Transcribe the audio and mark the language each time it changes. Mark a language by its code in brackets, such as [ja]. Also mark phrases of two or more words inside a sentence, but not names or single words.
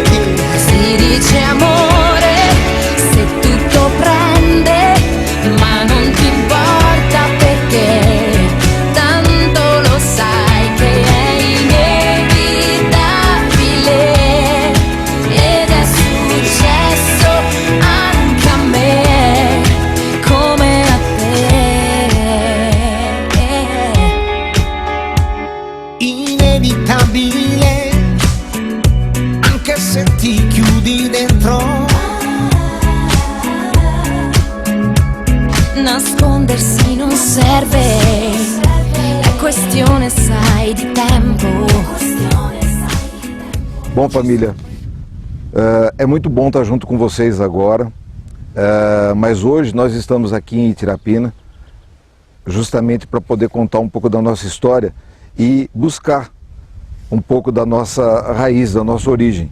[it] Si dice amore se tutto prende, ma non ti importa perché tanto lo sai che è inevitabile, ed è successo anche a me come a te. Inevitabile, anche se ti chiudi dentro. Nascondersi non serve, è questione, sai, di tempo. [pt] Bom, família, é muito bom estar junto com vocês agora, mas hoje nós estamos aqui em Itirapina justamente para poder contar um pouco da nossa história e buscar um pouco da nossa raiz, da nossa origem.